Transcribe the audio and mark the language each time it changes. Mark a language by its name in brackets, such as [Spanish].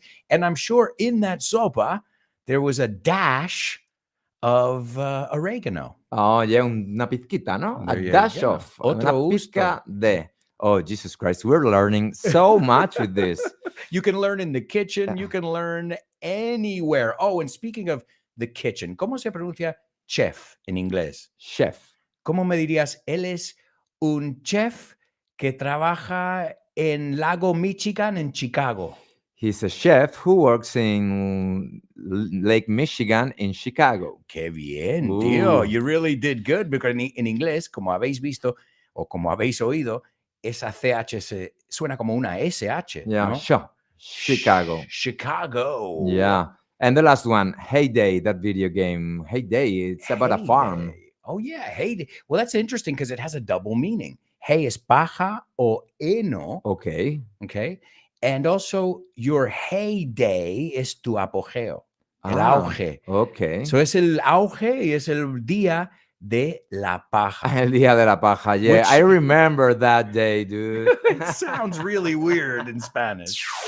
[English] And I'm sure in that sopa, there was a dash of oregano. Oh, yeah, [Spanish] una pizquita, ¿no? [English] There A you dash go. of. [Spanish] Otro Una pizca gusto. [English] de. Oh, Jesus Christ. We're learning so much with this. You can learn in the kitchen. You can learn anywhere. Oh, and speaking of the kitchen, ¿cómo se pronuncia chef en inglés? Chef. [Spanish] ¿Cómo me dirías? Él es un chef que trabaja en Lago Michigan en Chicago. [English] He's a chef who works in Lake Michigan in Chicago. [Spanish] Qué bien, tío. Ooh. [English] You really did good because [Spanish] en inglés, como habéis visto o como habéis oído, esa CH suena como una SH. [English] Yeah, [Spanish] ¿no? [English] Chicago. Chicago. Yeah. And the last one, Heyday, that video game. Heyday, it's about a farm. Heyday. Oh, yeah. Heyday. Well, that's interesting because it has a double meaning. [Spanish] Hey es paja o heno. [English] Okay. Okay. And also, your heyday is [Spanish] tu apogeo. El auge. [English] Okay. [Spanish] So es el auge y es el día de la paja. El día de la paja. [English] Yeah, Which- I remember that day, dude. It sounds really weird in Spanish.